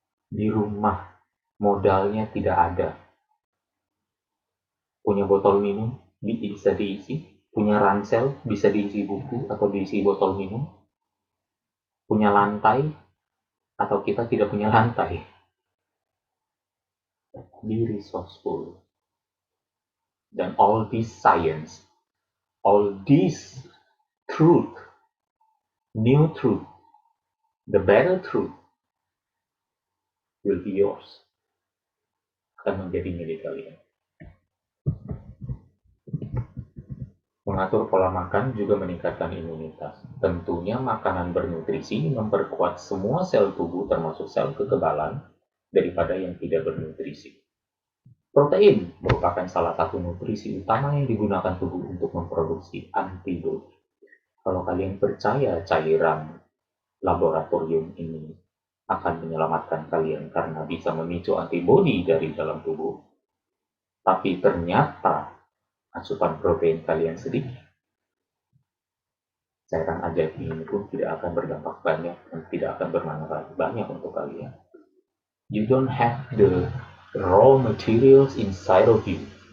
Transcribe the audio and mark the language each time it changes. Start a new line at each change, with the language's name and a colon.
Indonesian: Di rumah, modalnya tidak ada. Punya botol minum, bisa diisi. Punya ransel, bisa diisi buku atau diisi botol minum. Punya lantai, atau kita tidak punya lantai.
English: Be resourceful. Dan all this science, all this truth, new truth, the better truth will be yours.
Indonesian: Akan menjadi milik kalian. Mengatur pola makan juga meningkatkan imunitas. Tentunya makanan bernutrisi memperkuat semua sel tubuh termasuk sel kekebalan daripada yang tidak bernutrisi. Protein merupakan salah satu nutrisi utama yang digunakan tubuh untuk memproduksi antibodi. Kalau kalian percaya cairan laboratorium ini akan menyelamatkan kalian karena bisa memicu antibodi dari dalam tubuh, tapi ternyata asupan protein kalian sedikit, cairan ajaib ini pun tidak akan berdampak banyak dan tidak akan bermanfaat banyak untuk kalian.
English: You don't have the raw materials inside of you.